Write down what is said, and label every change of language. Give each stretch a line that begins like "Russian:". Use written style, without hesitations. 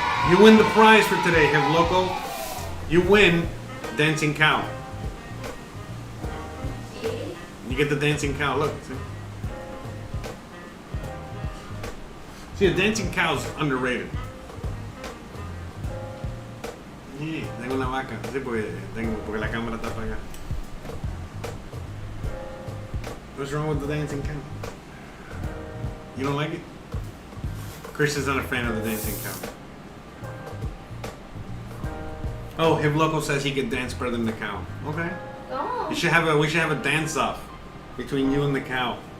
English: You win the prize for today, Hev Loco. You win Dancing Cow. get the dancing cow. Look. See, a dancing cow's underrated.
Spanish: Sí, tengo una vaca. Sí, porque la cámara está apagada.
English: What's wrong with the dancing cow? You don't like it? Christian's not a fan of the dancing cow. Oh, Hip Loco says he can dance better than the cow. Okay. Oh. We should have a dance-off between you and the cow.